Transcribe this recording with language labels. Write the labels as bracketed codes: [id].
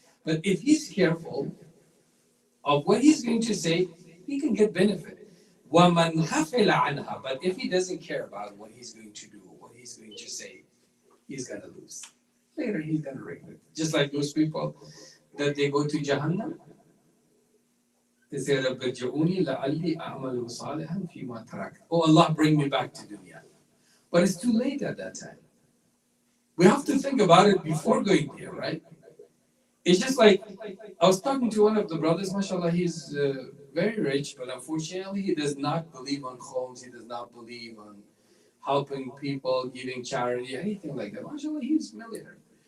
[en] But if he's careful of what he's going to say, he can get benefit. [ar] وَمَنْ غَفِلَ عَنْهَا. [en] But if he doesn't care about what he's going to do, what he's going to say, he's going to lose. Later, he's going to regret it. Just like those people that they go to Jahannam. They say, [ar] رَبِّ ارْجِعُونِي لَعَلِّي أَعْمَلُ صَالِحًا فِي مَا تَرَكْتُ. [en] Oh, Allah, bring me back to dunya. But it's too late at that time. We have to think about it before going there, right? It's just like, I was talking to one of the brothers, mashallah, he's very rich, but unfortunately he does not believe on khums, he does not believe on helping people, giving charity, anything like that. Mashallah, he's a millionaire.